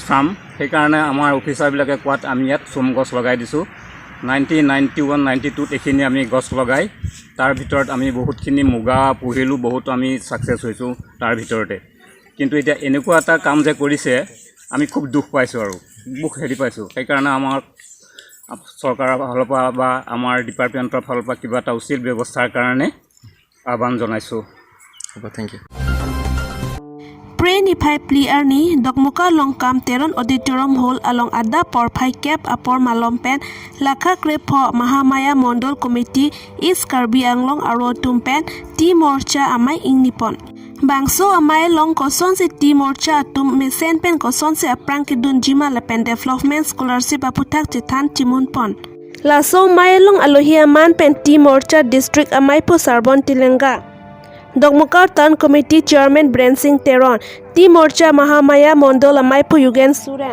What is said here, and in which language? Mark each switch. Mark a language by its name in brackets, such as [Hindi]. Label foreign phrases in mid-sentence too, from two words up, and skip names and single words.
[Assamese] ফাৰ্ম সেইকাৰণে আমাৰ অফিচাৰবিলাকে কোৱাত আমি ইয়াত চোম গছ লগাই দিছোঁ 1991, 92 এইখিনি আমি গছ লগাই তাৰ ভিতৰত আমি বহুতখিনি মুগা পুহিলোঁ বহুত আমি ছাকচেছ হৈছোঁ তাৰ ভিতৰতে কিন্তু এতিয়া এনেকুৱা এটা কাম যে কৰিছে আমি খুব দুখ পাইছোঁ আৰু দুখ হেৰি পাইছোঁ সেইকাৰণে আমাৰ চৰকাৰৰ ফালৰ পৰা বা আমাৰ ডিপাৰ্টমেণ্টৰ ফালৰ পৰা কিবা এটা উচিত ব্যৱস্থাৰ কাৰণে আহ্বান জনাইছোঁ [English] Thank you [Karbi] Pre Nifai Pliar ni Dokmuka Longkam Teron Auditorium Hall along Ada Porphai Cap Apor Malompen Lakha Krepo Mahamaya Mondol Committee East Karbi Anglong Aro Tumpen T Morcha Amai Ing Nipon Bangso Amai Long Koson se T Morcha Atum Mesen Pen Koson se Aprang Kidun Jima Lapen [English] Development Scholarship [Karbi] Aputak Titan Timun Pon Laso Mai Long Alohia Man Pen T Morcha District Amai Po Sarbon Tilenga Dokmukar Tan [English] Committee Chairman [Karbi] Brensing Teron, T Morcha Mahamaya Mondol Amaipu Yugen Suren.